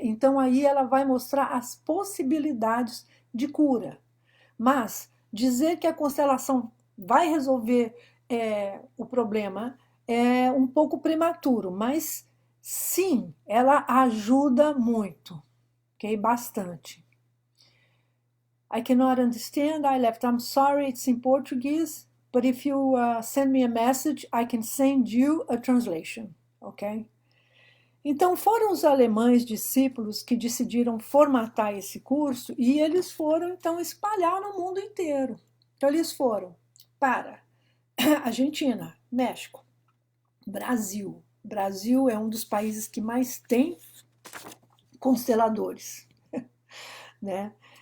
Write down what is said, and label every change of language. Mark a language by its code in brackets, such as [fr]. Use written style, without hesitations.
[pt] Então aí ela vai mostrar as possibilidades de cura. Mas dizer que a constelação vai resolver o problema é um pouco prematuro, mas sim, ela ajuda muito, ok? Bastante. [en] I cannot understand, I left, I'm sorry, it's in Portuguese, but if you send me a message, I can send you a translation, ok? [pt] Então foram os alemães discípulos que decidiram formatar esse curso e eles foram então espalhar no mundo inteiro. Então eles foram para Argentina, México, Brasil. Brasil é um dos países que mais tem consteladores, né?